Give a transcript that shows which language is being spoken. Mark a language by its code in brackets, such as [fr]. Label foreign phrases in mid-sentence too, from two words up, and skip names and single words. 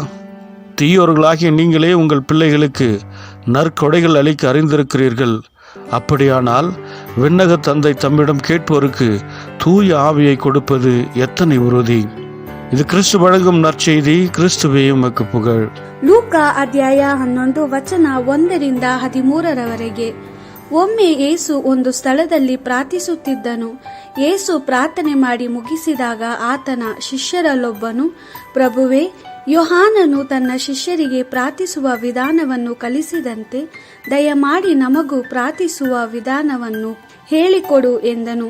[ta] தீயோர்களாகிய நீங்களே உங்கள் பிள்ளைகளுக்கு நற்கொடைகள் அளிக்க அறிந்திருக்கிறீர்கள். அப்படியானால் விண்ணக தந்தை தம்மிடம் கேட்போருக்கு தூய ஆவியை கொடுப்பது எத்தனை உறுதி! [kn] ಇದು ಕ್ರಿಸ್ತು [ta] வழங்கும் நற்செய்தி. கிறிஸ்துவே உமக்கு புகழ். [kn] ಲೂಕಾ ಅಧ್ಯಾಯ 11 ವಚನ 1-13 ಒಮ್ಮೆ ಯೇಸು ಒಂದು ಸ್ಥಳದಲ್ಲಿ ಪ್ರಾರ್ಥಿಸುತ್ತಿದ್ದನು. ಯೇಸು ಪ್ರಾರ್ಥನೆ ಮಾಡಿ ಮುಗಿಸಿದಾಗ ಆತನ ಶಿಷ್ಯರಲ್ಲೊಬ್ಬನು, ಪ್ರಭುವೇ, ಯೋಹಾನನು ತನ್ನ ಶಿಷ್ಯರಿಗೆ ಪ್ರಾರ್ಥಿಸುವ ವಿಧಾನವನ್ನು ಕಲಿಸಿದಂತೆ ದಯಮಾಡಿ ನಮಗೂ ಪ್ರಾರ್ಥಿಸುವ ವಿಧಾನವನ್ನು ಹೇಳಿಕೊಡು ಎಂದನು.